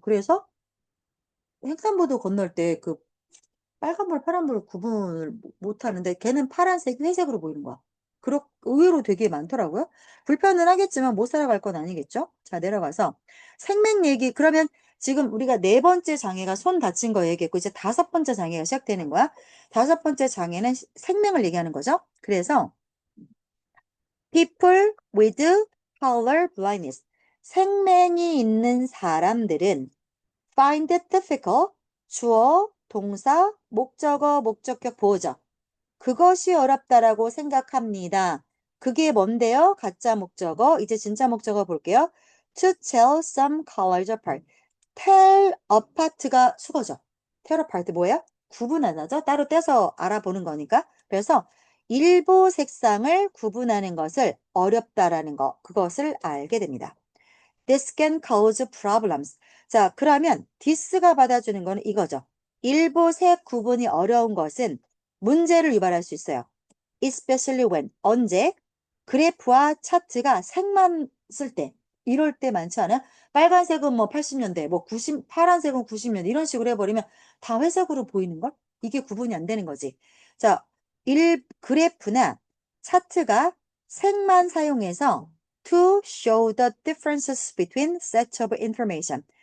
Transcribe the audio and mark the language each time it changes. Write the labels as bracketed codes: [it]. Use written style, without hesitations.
[ko] 그래서 횡단보도 건널 때 그 빨간불, 파란불 구분을 못 하는데 걔는 파란색, 회색으로 보이는 거야. 의외로 되게 많더라고요. 불편은 하겠지만 못 살아갈 건 아니겠죠? 자, 내려가서 생맹 얘기. 그러면 지금 우리가 네 번째 장애가 손 다친 거 얘기했고 이제 다섯 번째 장애가 시작되는 거야. 다섯 번째 장애는 생맹을 얘기하는 거죠. [en] 그래서 people with color blindness. [ko] 생맹이 있는 사람들은 [en] find it difficult. [ko] 주어, 동사, 목적어, 목적격, 보호적. 그것이 어렵다라고 생각합니다. 그게 뭔데요? 가짜 목적어. 이제 진짜 목적어 볼게요. [en] To tell some colors apart. [ko] tell apart가 수거죠. tell apart 뭐예요? 구분하죠. 따로 떼서 알아보는 거니까. 그래서 일부 색상을 구분하는 것을 어렵다라는 거. 그것을 알게 됩니다. [en] This can cause problems. [ko] 자, 그러면 this가 받아주는 거는 이거죠. 일부 색 구분이 어려운 것은 문제를 유발할 수 있어요. [en] Especially when, [ko] 언제? 그래프와 차트가 색만 쓸 때. 이럴 때 많지 않아요? 빨간색은 뭐 80년대, 뭐 90, 파란색은 90년대 이런 식으로 해버리면 다 회색으로 보이는걸? 이게 구분이 안 되는 거지. 자, 그래프나 차트가 색만 사용해서 [en] to show the differences between sets of information.